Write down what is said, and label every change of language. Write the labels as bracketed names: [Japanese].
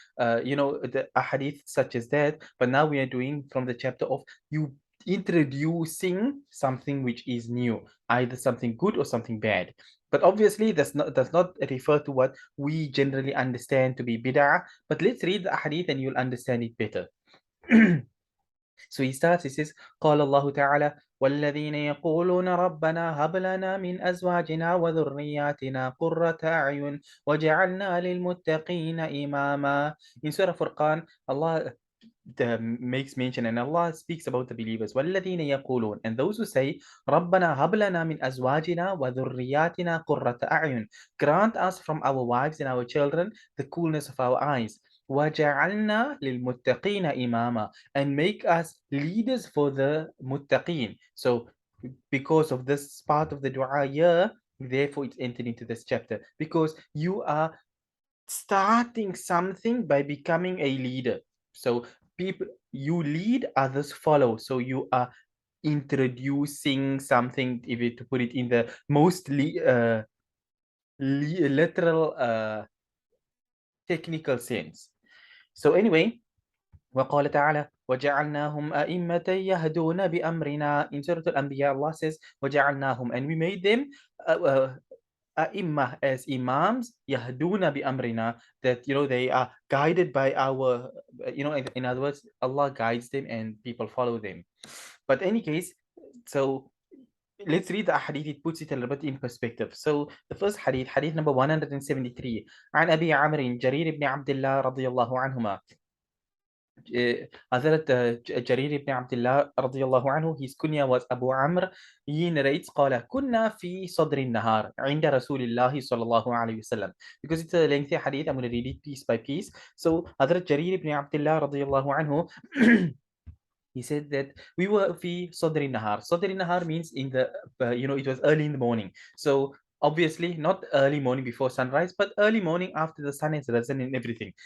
[English] The ahadith such as that. But now we are doing from the chapter of you introducing something which is new, either something good or something bad. But obviously, does not refer to what we generally understand to be bid'ah. But let's read the ahadith and you'll understand it better. So he starts, he says, [Arabic] قال الله تعالى والذين يقولون ربنا هب لنا من أزواجنا وذرياتنا قرة أعين وجعلنا للمتقين إماما. [English] In Surah Furqan, Allah makes mention and Allah speaks about the believers. [Arabic] والذين يقولون, [English] and those who say [Arabic] ربنا هب لنا من أزواجنا وذرياتنا قرة أعين, [English] grant us from our wives and our children the coolness of our eyes. [Arabic] وَجَعَلْنَا لِلْمُتَّقِينَ إِمَامًا, [English] and make us leaders for the muttaqeen. So because of this part of the dua here, therefore it's entered into this chapter, because you are starting something by becoming a leader. So people, you lead, others follow. So you are introducing something, if you to put it in the most literal technical sense. So anyway, [Arabic] وقال تعالى وجعلناهم أئمة يهدون بأمرنا. [English] In Surah Al-Anbiya, Allah says [Arabic] وجعلناهم, [English] and we made them أئمة as imams, [Arabic] يهدون بأمرنا, [English] that they are guided by our, in other words, Allah guides them and people follow them. But in any case, so let's read the hadith. It puts it a little bit in perspective. So the first hadith, hadith number 173, [Arabic] عن أبي عمرو جرير بن عبد الله رضي الله عنهما. [English] Hazrat Jarir ibn Abdullah radiallahu anhu, his kunya was Abu Amr. He narrates, [Arabic] قال كنا في صدر النهار عند رسول الله صلى الله عليه وسلم. [English] Because it's a lengthy hadith, I'm going to read it piece by piece. So Hazrat Jarir ibn Abdullah radiallahu anhu, he said that we were [Arabic] fi Sadri Nahar. [English] Sadri Nahar means in the, it was early in the morning. So obviously not early morning before sunrise, but early morning after the sun has risen and everything.